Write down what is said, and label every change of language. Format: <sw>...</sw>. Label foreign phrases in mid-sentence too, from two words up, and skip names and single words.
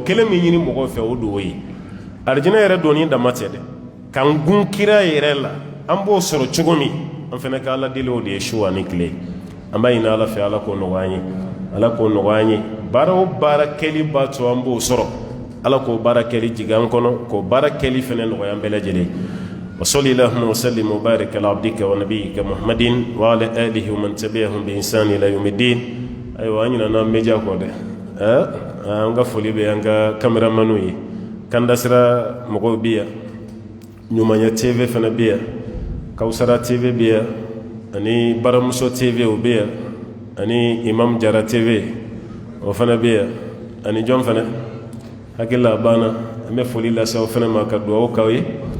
<bm>kelen min ɲini mɔgɔw fɛ o dugawu ye arijinɛ yɛrɛ donni dama tɛ dɛ k'an gun kira yɛrɛ la an b'o sɔrɔ cogo min an fana ka Ala deli o de ye su ani tile an b'a ɲini Ala fɛ Ala k'o nɔgɔya an ye Ala k'o nɔgɔya an ye baara o baara kɛli b'a to an b'o sɔrɔ Ala k'o baara kɛli jigin an kɔnɔ k'o baara kɛli fana nɔgɔya an bɛɛ lajɛlen</bm> <ar>وصل اللهم وسلم وبارك على عبدك ونبيك محمد وعلى آله ومن تبعهم بإحسان إلى يوم الدين</ar> <bm>ayiwa an ɲinɛna media kɔ dɛ an ka foli bɛ an ka kameramanu ye Kanda Sira mɔgɔw bɛ yan Ɲumanya TV fana bɛ yan Kawusara TV bɛ yan ani Baramuso TV o bɛ yan ani Imam Jara TV o fana bɛ yan ani jɔn fana hakili la a banna an bɛ foli lase aw fana ma ka dugawu k'aw ye</bm>